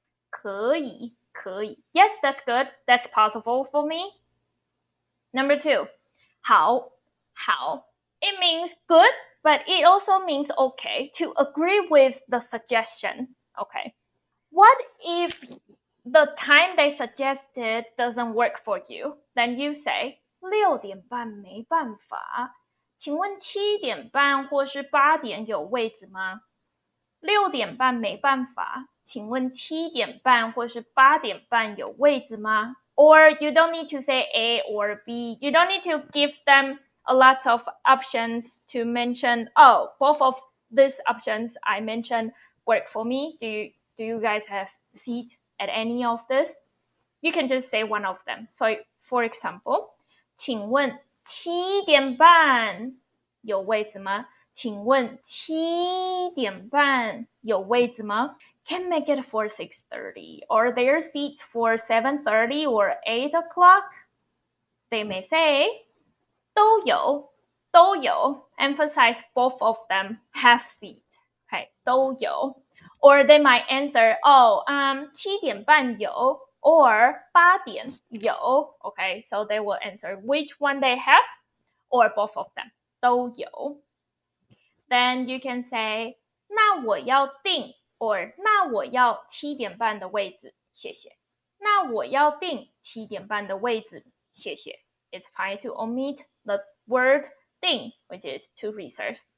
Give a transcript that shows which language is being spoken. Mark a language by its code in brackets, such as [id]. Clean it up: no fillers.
[zh] 可以.可以. [en] Yes, that's good. That's possible for me. Number 2. [zh] 好.好. [en] It means good, but it also means okay, to agree with the suggestion. Okay. What if the time they suggested doesn't work for you? Then you say, [zh] 6点半没办法，请问7点半或是8点有位置吗？6点半没办法，请问7点半或是8点半有位置吗？ [en] Or you don't need to say A or B. You don't need to give them a lot of options to mention, oh, both of these options I mentioned work for me. Do you guys have seat at any of this? You can just say one of them. So, for example, [zh] 请问7点半有位置吗？请问7点半有位置吗？ [en] Can make it for 6:30 or their seat for 7:30 or 8 o'clock. They may say 都有 emphasize both of them have seat. Okay, 都有 Or they might answer, [zh] 7点半有 [en] or [zh] 8点有 [en] Okay, so they will answer which one they have or both of them 都有 Then you can say, [zh] 那我要订 [en] or [zh] 那我要7点半的位置谢谢那我要订7点半的位置谢谢 [en] It's fine to omit the word 订 which is to reserve.